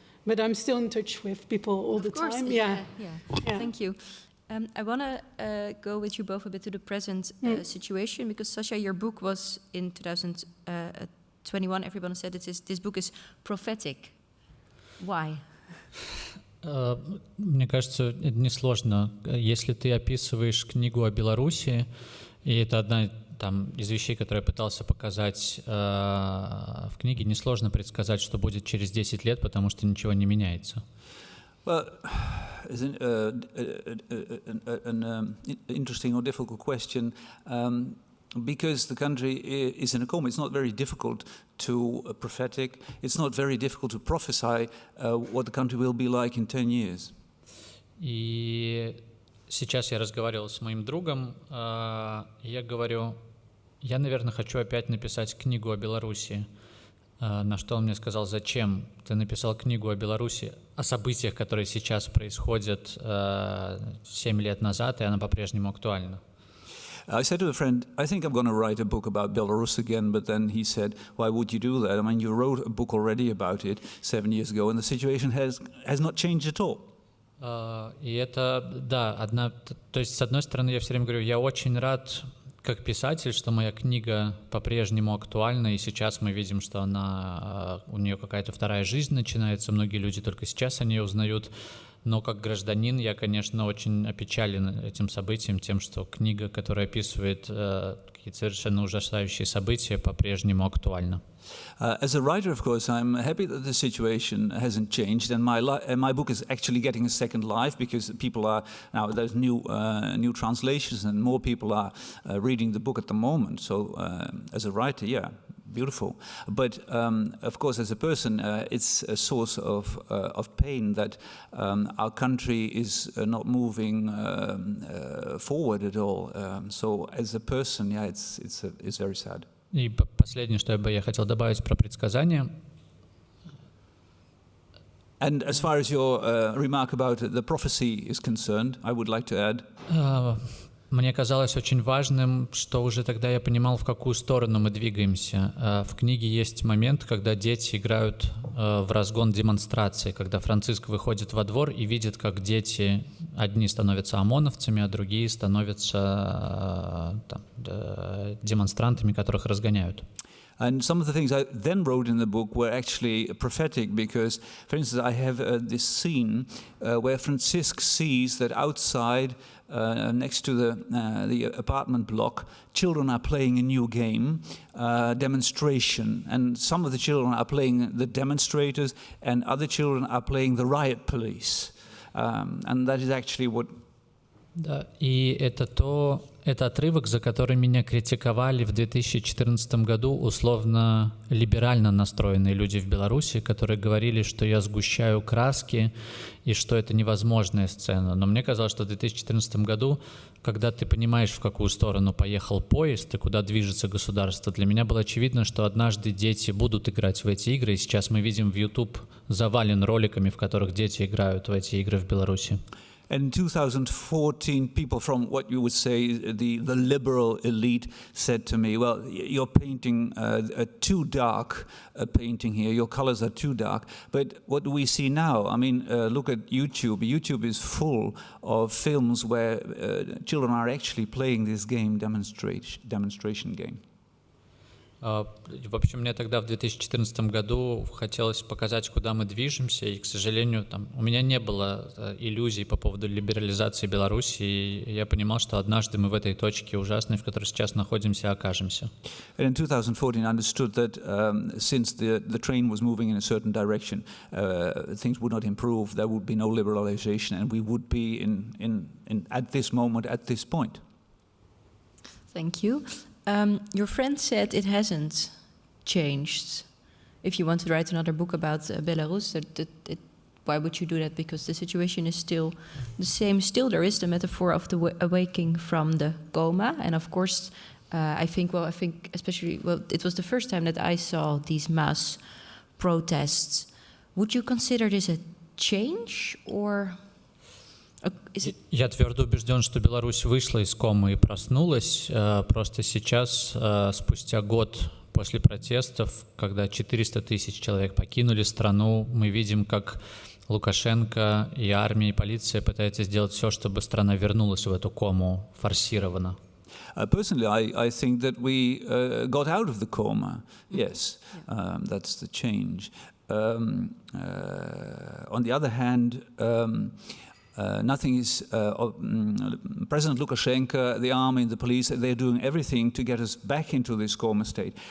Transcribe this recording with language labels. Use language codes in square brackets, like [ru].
[en] But I'm still in touch with people all the time. Yeah. Thank you. I want to go with you both a bit to the present situation, because Sasha, your book was in 2021. Everyone said this book is prophetic. Why? [ru] Мне кажется, это несложно. Если ты описываешь книгу о Беларуси, и это одна там, из вещей, которые я пытался показать в книге, несложно предсказать, что будет через 10 лет, потому что ничего не меняется. [en] Well, it's an interesting or difficult question, because the country is in a coma. It's not very difficult to prophetic. It's not very difficult to prophesy what the country will be like in 10 years. [ru] И сейчас я разговаривал с моим другом, я говорю, я, наверное, хочу опять написать книгу о Беларуси. На что он мне сказал: зачем ты написал книгу о Беларуси, о событиях, которые сейчас происходят 7 лет назад, и она по-прежнему актуальна? [en] I said to a friend, I think I'm going to write a book about Belarus again, but then he said, why would you do that? I mean, you wrote a book already about it 7 years ago, and the situation has not changed at all. [ru] И это, да, то есть, с одной стороны, я все время говорю, я очень рад, как писатель, что моя книга по-прежнему актуальна, и сейчас мы видим, что у нее какая-то вторая жизнь начинается, многие люди только сейчас о ней узнают, Но как гражданин я, конечно, очень опечален этим событием, тем, что книга, которая описывает какие-то совершенно ужасающие события, по-прежнему актуальна. [en] As a writer, of course, I'm happy that the situation hasn't changed, and my book is actually getting a second life because people are now there's new translations and more people are reading the book at the moment. So, as a writer, yeah, beautiful. But of course, as a person, it's a source of pain that our country is not moving forward at all. So, as a person, yeah, it's very sad. [ru] И последнее, что я хотел добавить про предсказания. [en] And as far as your remark about the prophecy is concerned, I would like to add. [ru] Мне казалось очень важным, что уже тогда я понимал, в какую сторону мы двигаемся. В книге есть момент, когда дети играют в разгон демонстрации, когда Франциск выходит во двор и видит, как дети, одни становятся ОМОНовцами, а другие становятся демонстрантами, которых разгоняют. [en] And some of the things I then wrote in the book were actually prophetic because, for instance, I have this scene where Francisc sees that outside, next to the apartment block, children are playing a new game, demonstration, and some of the children are playing the demonstrators, and other children are playing the riot police, and that is actually what. [ru] Да, и это отрывок, за который меня критиковали в 2014 году условно либерально настроенные люди в Беларуси, которые говорили, что я сгущаю краски и что это невозможная сцена. Но мне казалось, что в 2014 году, когда ты понимаешь, в какую сторону поехал поезд и куда движется государство, для меня было очевидно, что однажды дети будут играть в эти игры, и сейчас мы видим в YouTube завален роликами, в которых дети играют в эти игры в Беларуси. [en] In 2014, people from what you would say the liberal elite said to me, well, you're painting a too dark painting here, your colors are too dark. But what do we see now? I mean, look at YouTube. YouTube is full of films where children are actually playing this game, demonstration game. [ru] В общем, мне тогда в 2014 году хотелось показать, куда мы движемся, и, к сожалению, у меня не было иллюзий по поводу либерализации Беларуси, и я понимал, что однажды мы в этой точке ужасной, в которой сейчас находимся, окажемся. [en] And in 2014, I understood that since the train was moving in a certain direction, things would not improve, there would be no liberalization, and we would be in at this moment, at this point. Thank you. Your friend said it hasn't changed. If you want to write another book about Belarus, why would you do that? Because the situation is still the same. Still, there is the metaphor of the awakening from the coma. And of course, I think especially, it was the first time that I saw these mass protests. Would you consider this a change or... [ru] Я твердо убежден, что Беларусь вышла из комы и проснулась. Просто сейчас, спустя год после протестов, когда 400 тысяч человек покинули страну, мы видим, как Лукашенко и армия, и полиция пытаются сделать все, чтобы страна вернулась в эту кому форсированно. [en] Personally, I think that we got out of the coma. Yes, that's the change. On the other hand, nothing is. President Lukashenko, the army, the police, they're doing everything to get us back into this coma state.